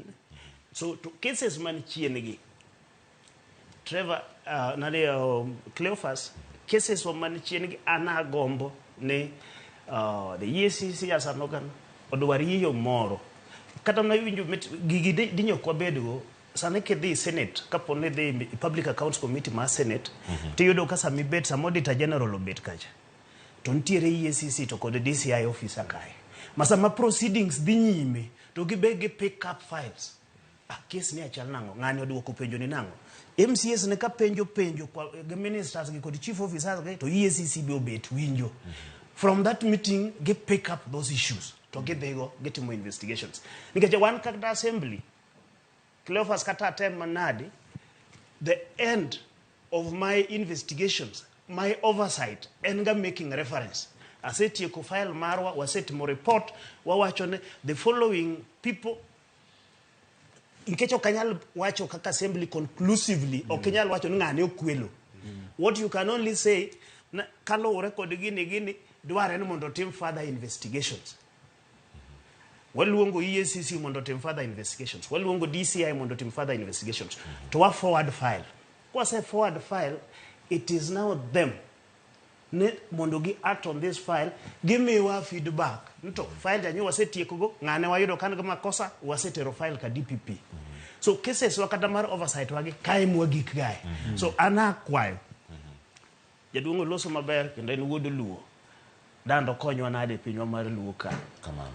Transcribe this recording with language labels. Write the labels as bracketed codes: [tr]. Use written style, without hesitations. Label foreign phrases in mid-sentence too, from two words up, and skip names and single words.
[luo] So to cases man chien gi Trevor Cleophas cases man chien gi anagombo ne the EACC [en] as an organ [luo] odwari yo moro kata na winjo gigi dinyo kwa bedo sana ke the Senate kapone the Public Accounts Committee ma Senate to yudo kasa mibet sa Auditor General obet kacha to ntiere EACC to kod DCI officer kae masama proceedings dhi nyime to gibege [en] pick up files [luo] case ni achal nango ng'ani oduoko penjo ni nango MCS ne ka penjo kwa ministers gi kod [en] chief officers [luo] to EACC be obet winjo [en] from that meeting get pick up those issues to get more investigations [luo] nikech one kata assembly Cleophas kata time manadi [en] the end of my investigations my oversight and [luo] ga [en] making reference [luo] asetieko file marwa wasetimo report wawachone [en] the following people [luo] inkecho kanyal wacho kaka assembly conclusively okinyal wacho ngane okwelo [en] what you can only say [luo] kaluore kod gini dware ni mondo tim [en] further investigations [luo] waluongo EACC mondo tim [en] further investigations [luo] waluongo DCI mondo tim [en] further investigations [luo] to a [en] forward file [luo] kwase [en] forward file it is now them [luo] mondo gi [en] act on this file give me your feedback [luo] nto file janyo wasetieko go ngane wayudo kan ga makosa wasetero file ka DPP so cases wakata mar oversight wage kai mwagik gae so ana kwayo jaduongo loso maber kendo en wuodo luo dando konywa nade pinywa mar luo ka kamano